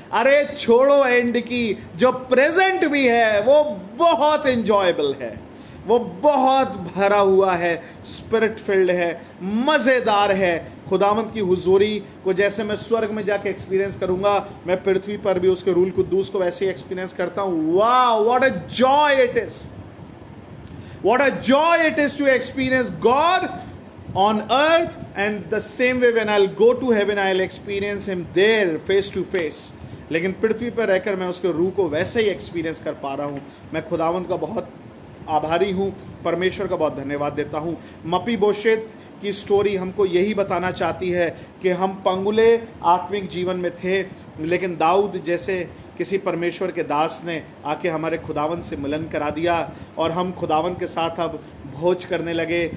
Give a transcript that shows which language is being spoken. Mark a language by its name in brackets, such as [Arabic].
[Hindi] अरे छोड़ो एंड की, जो प्रेजेंट भी है वो बहुत एंजॉयबल है, वो बहुत भरा हुआ है, [English] spirit filled [Hindi] है, मज़ेदार है। खुदावंद की हुजूरी को जैसे मैं स्वर्ग में जाके एक्सपीरियंस करूंगा, मैं पृथ्वी पर भी उसके रूल कुद्दूस को वैसे ही एक्सपीरियंस करता हूँ। [English] वाह, what a joy it is, what a joy it is to experience God on earth, and the same way when I'll go to heaven I'll experience him there face to face। [Hindi] लेकिन पृथ्वी पर रहकर मैं उसके रूह को वैसे ही experience कर पा रहा हूँ। मैं खुदावंद का बहुत आभारी हूँ, परमेश्वर का बहुत धन्यवाद देता हूँ। मपीबोशेत की स्टोरी हमको यही बताना चाहती है कि हम पंगुले आत्मिक जीवन में थे, लेकिन दाऊद जैसे किसी परमेश्वर के दास ने आके हमारे खुदावंद से मिलन करा दिया और हम खुदावंद के साथ अब भोज करने लगे।